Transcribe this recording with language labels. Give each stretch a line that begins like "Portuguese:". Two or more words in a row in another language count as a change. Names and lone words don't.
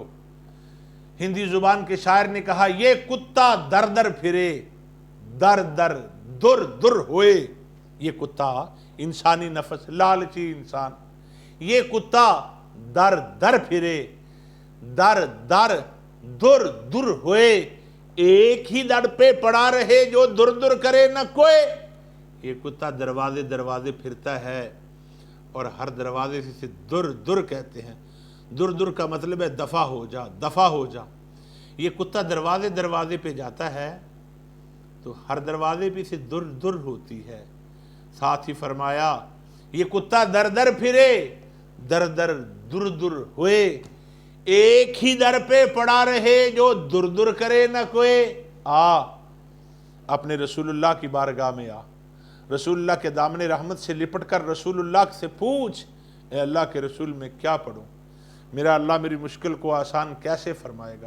Urdu: ہندی زبان کے شاعر نے کہا، یہ کتا در در پھرے، در در دُر دُر ہوئے. یہ کتا انسانی نفس، لالچی انسان، یہ کتا در در پھرے، در در در در ہوئے، ایک ہی در پہ پڑا رہے جو در در کرے نہ کوئی۔ یہ کتا دروازے دروازے پھرتا ہے اور ہر دروازے سے در در کہتے ہیں۔ در در کا مطلب ہے دفع ہو جا، دفع ہو جا۔ یہ کتا دروازے دروازے پہ جاتا ہے تو ہر دروازے پہ سے در در ہوتی ہے۔ ساتھ ہی فرمایا یہ کتا در در پھرے، در در در در ہوئے، ایک ہی در پہ پڑا رہے جو در در کرے نہ کوئی۔ اپنے رسول اللہ کی بارگاہ میں آ، رسول اللہ کے دامن رحمت سے لپٹ کر رسول اللہ سے پوچھ، اے اللہ کے رسول میں کیا پڑھوں، میرا اللہ میری مشکل کو آسان کیسے فرمائے گا؟